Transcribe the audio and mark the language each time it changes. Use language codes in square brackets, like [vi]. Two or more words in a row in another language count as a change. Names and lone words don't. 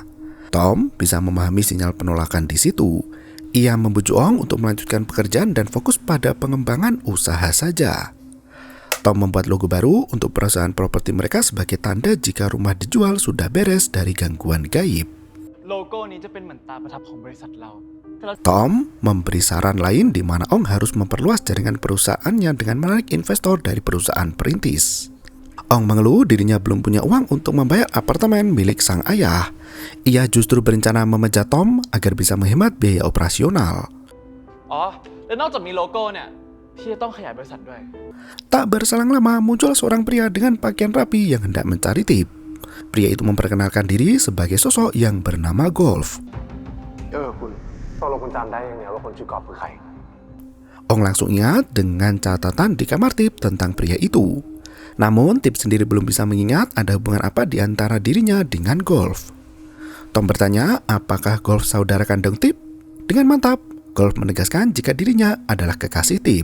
[id] Tom bisa memahami sinyal penolakan di situ. Ia membujuk Ong untuk melanjutkan pekerjaan dan fokus pada pengembangan usaha saja. Tom membuat logo baru untuk perusahaan properti mereka sebagai tanda jika rumah dijual sudah beres dari gangguan gaib. [th] โลโก้นี้จะเป็นเหมือนตาประทับของบริษัทเรา [id] Tom memberi saran lain di mana Ong harus memperluas jaringan perusahaannya dengan menarik investor dari perusahaan perintis. Ong mengeluh dirinya belum punya uang untuk membayar apartemen milik sang ayah. Ia justru berencana memecat Tom agar bisa menghemat biaya operasional. [th] อ๋อ และนอกจากมีโลโก้เนี่ย พี่จะต้องขยายบริษัทด้วย [id] Tak berselang lama muncul seorang pria dengan pakaian rapi yang hendak mencari Tip. Pria itu memperkenalkan diri sebagai sosok yang bernama Golf. [th] คุณตกลงคุณจำได้ยังไงว่าคนชื่อกอบคือใคร [id] Ong langsung ingat dengan catatan di kamar Tip tentang pria itu. Namun Tip sendiri belum bisa mengingat ada hubungan apa di antara dirinya dengan Golf. Tom bertanya apakah Golf saudara kandung Tip. Dengan mantap, Golf menegaskan jika dirinya adalah kekasih Tip.